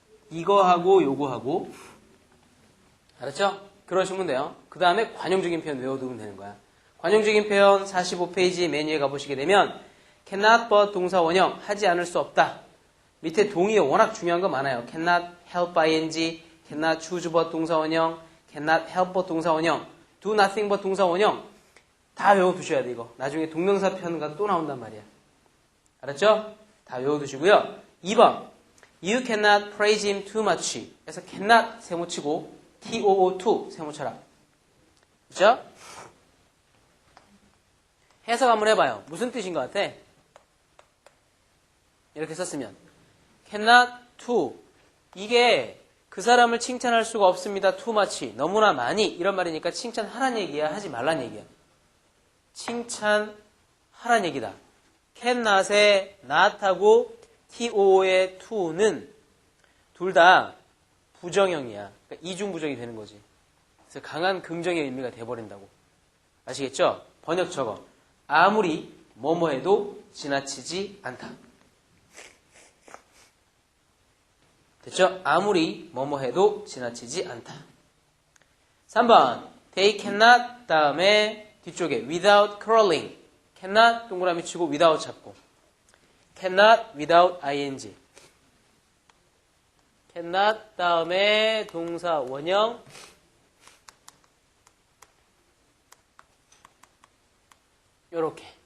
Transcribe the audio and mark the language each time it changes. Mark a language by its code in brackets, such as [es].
[ko] 이거하고 요거하고. 알았죠? 그러시면 돼요. 그 다음에 관용적인 표현 외워두면 되는 거야. 관용적인 표현 45페이지 메뉴에 가보시게 되면 cannot but 동사 원형 하지 않을 수 없다. 밑에 동의어 워낙 중요한 거 많아요. cannot help ing, cannot choose but 동사 원형, cannot help but 동사 원형, do nothing but 동사 원형 다 외워두셔야 돼 이거. 나중에 동명사 표현과 또 나온단 말이야. 알았죠? 다 외워두시고요. [en] 2번 You cannot praise him too much [ko] 그래서 cannot 세모치고 too 세모쳐라. 그렇죠? 해석 한번 해봐요. 무슨 뜻인 것 같아? 이렇게 썼으면 cannot to 이게 그 사람을 칭찬할 수가 없습니다. too much 너무나 많이 이런 말이니까 칭찬하란 얘기야 하지 말란 얘기야. 칭찬하란 얘기다. cannot의 not하고 to의 to는 둘 다 부정형이야. 그러니까 이중부정이 되는 거지. 그래서 강한 긍정의 의미가 돼버린다고. 아시겠죠? 번역 적어. 아무리 뭐뭐 해도 지나치지 않다. 됐죠? 아무리 뭐뭐 해도 지나치지 않다. 3번. [en] They cannot [ko] 다음에 뒤쪽에 [en] without quarreling. [ko] cannot 동그라미 치고 without 잡고. [en] cannot without ing. [ko] cannot 다음에 동사 원형. 요렇게.